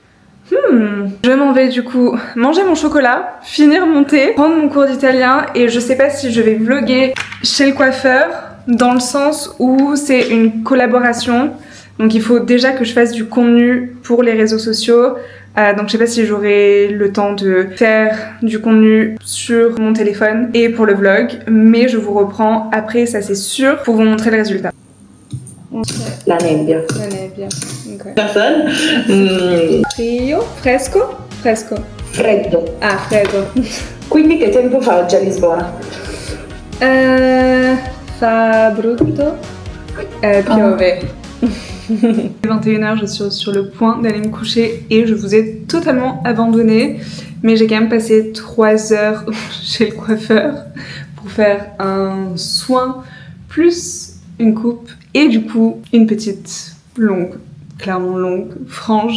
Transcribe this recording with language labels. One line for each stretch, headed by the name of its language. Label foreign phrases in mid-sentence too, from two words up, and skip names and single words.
French: Je m'en vais du coup manger mon chocolat, finir mon thé, prendre mon cours d'italien et je sais pas si je vais vlogger chez le coiffeur dans le sens où c'est une collaboration. Donc il faut déjà que je fasse du contenu pour les réseaux sociaux. Donc je sais pas si j'aurai le temps de faire du contenu sur mon téléphone et pour le vlog. Mais je vous reprends après, ça c'est sûr, pour vous montrer le résultat.
Italian: La nebbia. La nebbia, ok. Person? Frio? Fresco? Fresco. Freddo. Ah, freddo. Quindi che tempo fa oggi a Lisbona? Fa brutto. Piove.
French: 21h, je suis sur le point d'aller me coucher et je vous ai totalement abandonné. Mais j'ai quand même passé 3 heures chez le coiffeur pour faire un soin plus une coupe et du coup une petite longue, clairement longue, frange.